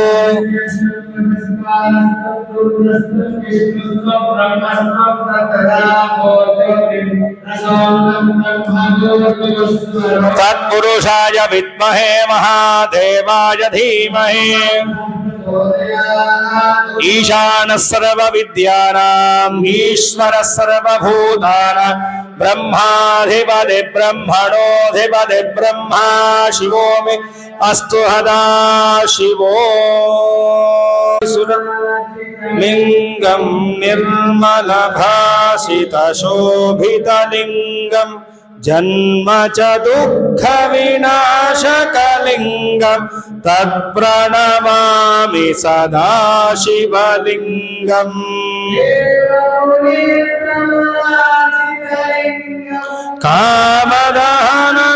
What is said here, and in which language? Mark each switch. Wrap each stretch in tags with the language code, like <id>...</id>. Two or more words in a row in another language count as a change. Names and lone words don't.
<sa>तत्पुरुषाय विद्महे महादेवाय धीमहि ईशानः सर्वविद्यानां ईश्वरः सर्वभूतानां ब्रह्माधिपति ब्रह्मणोऽधिपति ब्रह्मा शिवो मे అస్తు హదా శివో లింగం నిర్మల భాసిత శోభిత లింగం జన్మ చ దుఃఖ వినాశకలింగం తత్ప్రణమామి సదా శివలింగం కామదహన</sa>